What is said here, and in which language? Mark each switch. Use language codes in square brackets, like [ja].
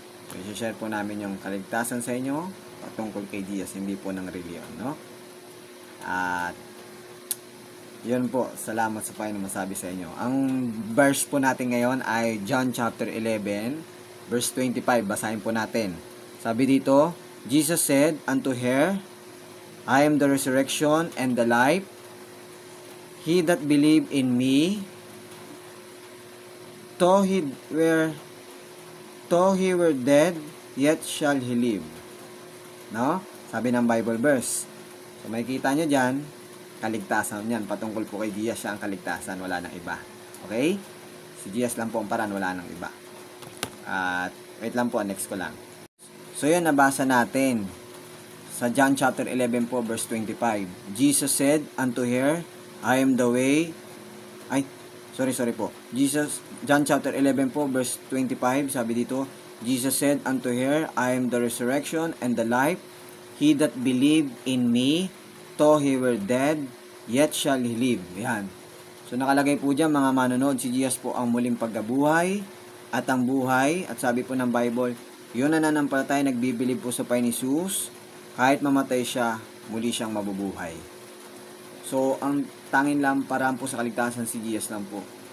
[tl] So, i-share po namin yung kaligtasan sa inyo patungkol kay Jesus, hindi po ng reliyon, no? At yun po, salamat sa Panginoon masabi sa inyo. Ang verse po natin ngayon ay John chapter 11, verse 25. Basahin po natin. Sabi dito, [en] Jesus said unto her, I am the resurrection and the life. He that believe in me, though he were dead, yet shall he live. [tl] No? Sabi ng Bible verse. So, makikita nyo dyan, kaligtasan yan. Patungkol po kay Jesus, siya ang kaligtasan. Wala nang iba. Okay? Si Jesus lang po ang paraan, wala nang iba. At, wait lang po, next ko lang. So, yun, nabasa natin. [en] Sa John chapter 11 po, verse 25. Jesus said unto her, I am the way, Sorry po. John chapter 11 po, verse 25, [tl] sabi dito, [en] Jesus said unto her, I am the resurrection and the life. He that believe in me, though he were dead, yet shall he live. [tl] Yan. So nakalagay po dyan mga manonood, si Jesus po ang muling pagkabuhay at ang buhay. At sabi po ng Bible, yun na nananampalataya, nagbibilib po sa Panginoon Jesus, kahit mamatay siya, muli siyang mabubuhay. So, ang tanging lang paraan po sa kaligtasan si Jesus lang po.